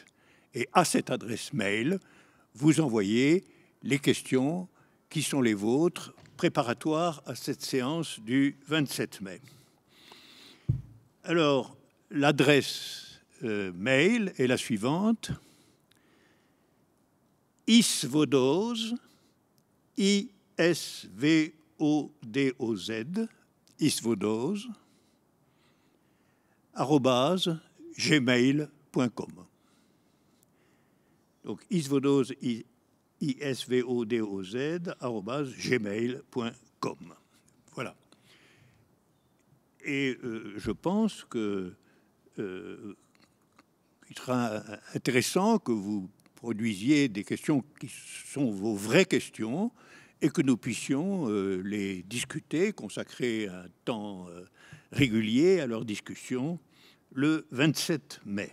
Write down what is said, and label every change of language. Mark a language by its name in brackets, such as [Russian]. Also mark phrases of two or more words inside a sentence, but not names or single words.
[French] Et à cette adresse mail, vous envoyez les questions qui sont les vôtres, préparatoires à cette séance du 27 mai. Alors, l'adresse mail est la suivante: isvodose, I-S-V-O-D-O-Z, isvodose, @gmail.com. Donc, isvodose, I-S-V-O-D-O-Z, @gmail.com. Voilà. Et je pense que il sera intéressant que vous produisiez des questions qui sont vos vraies questions et que nous puissions les discuter, consacrer un temps régulier à leur discussion le 27 mai.